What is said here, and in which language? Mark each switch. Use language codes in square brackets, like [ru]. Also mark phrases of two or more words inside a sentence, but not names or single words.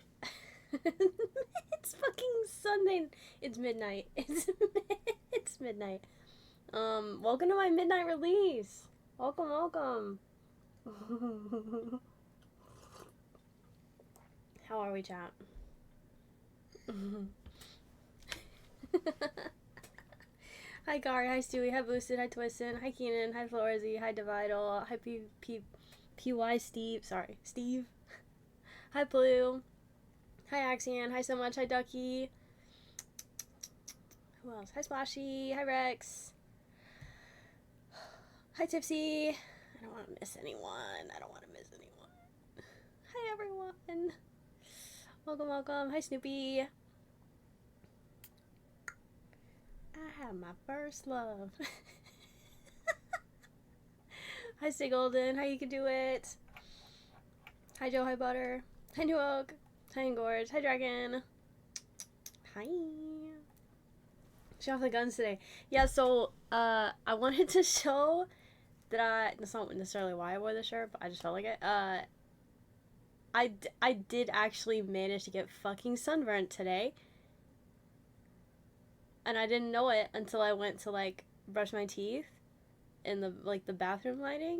[en] It's fucking Sunday. It's midnight. It's midnight. Welcome to my midnight release. Welcome, welcome. How are we, chat? Hi Gary, hi Stewie, hi Boosted, hi Twisted, hi Keenan, hi Florzy, hi Dividal, hi PY Steve, Steve. Hi Blue. Hi Axian, hi so much, hi Ducky. Who else? Hi Splashy, hi Rex. Hi Tipsy. I don't want to miss anyone. Hi everyone. Welcome, welcome. Hi Snoopy. I have my first love. Hi Stay Golden. Hi You Can Do It. Hi Joe. Hi Butter. Hi New Oak. Hi Engorge. Hi Dragon. Hi. Show off the guns today. Yeah, so I wanted to show that that's not necessarily why I wore the shirt, but I just felt like it. I did actually manage to get fucking sunburnt today. And I didn't know it until I went to, like, brush my teeth in the, like, the bathroom lighting.